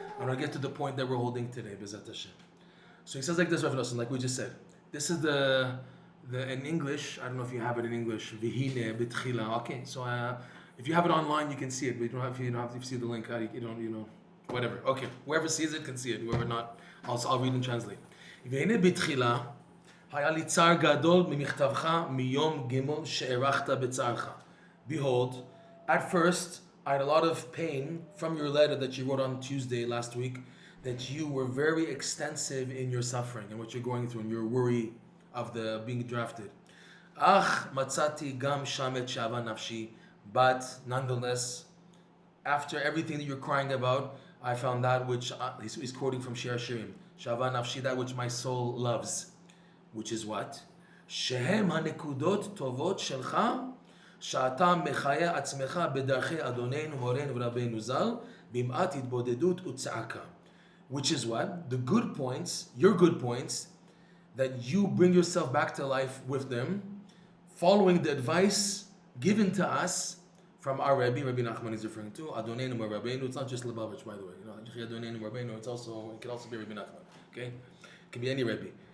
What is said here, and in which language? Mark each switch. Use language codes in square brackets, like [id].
[en] I'm going to get to the point that we're holding today, B'ezrat Hashem. So he says like this, Reb Noson, like we just said. This is the in English, I don't know if you have it in English, [he] Vihine B'tchila, [en] okay? So if you have it online, you can see it, but you don't have to see the link, whatever. Okay, whoever sees it can see it, whoever not, I'll read and translate. [he] והנה בתחילה, היה לי צער גדול ממכתבך מיום ג' שהארכת בצערך. [en] Behold, at first, I had a lot of pain from your letter that you wrote on Tuesday last week, that you were very extensive in your suffering and what you're going through and your worry of the being drafted. [he] אך מצאתי גם שם את שאהבה נפשי, [en] but nonetheless, after everything that you're crying about, I found that which, he's quoting from Shir Hashirim, [he] Shava nafshi, [en] that which my soul loves, which is what? [he] Shehem hanekudot tovot shelcha, שאתה מחיה עצמך בדרכי אדוננו מורנו ורבנו ז"ל, במעט התבודדות וצעקה. [en] Which is what? The good points, your good points, that you bring yourself back to life with them, following the advice given to us from our Rebbe Nachman is referring to, Adonenu Rabbeinu. It's not just Lubavitch, by the way. Adonenu Rabbeinu, it can also be Rebbe Nachman. Okay? It can be any Rebbe.